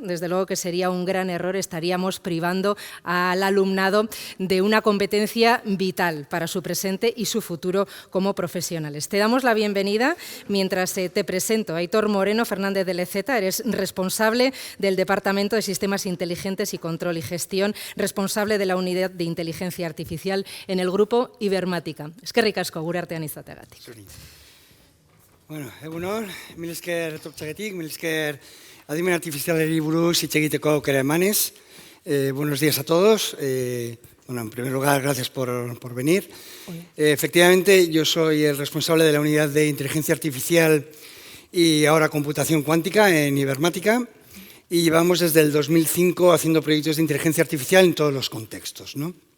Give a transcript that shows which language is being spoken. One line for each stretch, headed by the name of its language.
Spanish: Desde luego que sería un gran error, estaríamos privando al alumnado de una competencia vital para su presente y su futuro como profesionales. Te damos la bienvenida mientras te presento. Aitor Moreno Fernández de Leceta, eres responsable del Departamento de Sistemas Inteligentes y Control y Gestión, responsable de la Unidad de Inteligencia Artificial en el Grupo Ibermática.
Basque: Eskerrik asko, gure artean izateagatik. Bueno, egunon, mil esker etortzeagatik, mil esker adimen artifizialari buruz hitz egiteko aukera emanez.
Spanish: Buenos días a todos. Bueno, en primer lugar, gracias por venir. Efectivamente, yo soy el responsable de la Unidad de Inteligencia Artificial y ahora Computación Cuántica en Ibermática, y llevamos desde el 2005 haciendo proyectos de inteligencia artificial en todos los contextos, ¿no?